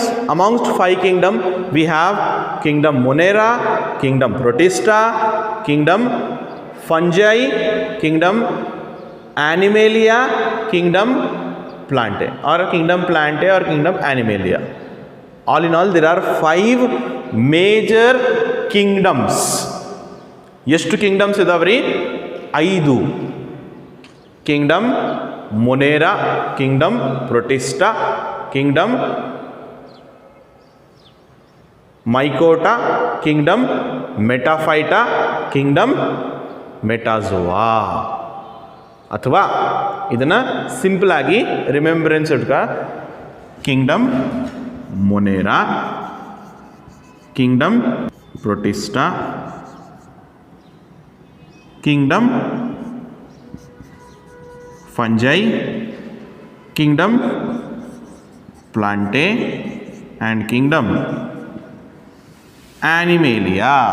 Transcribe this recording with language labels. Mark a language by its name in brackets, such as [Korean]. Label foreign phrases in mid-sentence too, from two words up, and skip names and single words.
[English] Amongst 5 kingdom, we have kingdom Monera, kingdom Protista, kingdom Fungi, kingdom Animalia, kingdom Plantae, or kingdom Plantae or kingdom Animalia. All in all, there are 5 major kingdoms. [Kannada] ಎಷ್ಟು kingdoms ಇದಾವ್ರಿ? 5. Kingdom Monera, kingdom Protista, kingdom Mycota, kingdom Metaphyta, kingdom Metazoa. ಅಥವಾ ಇದನ್ನ ಸಿಂಪಲ್ ಆಗಿ ರಿಮೆಂಬರೆನ್ಸ್ ಇಟ್ಕ [English] kingdom Monera, kingdom Protista, kingdom Fungi, kingdom Plantae, and kingdom Animalia.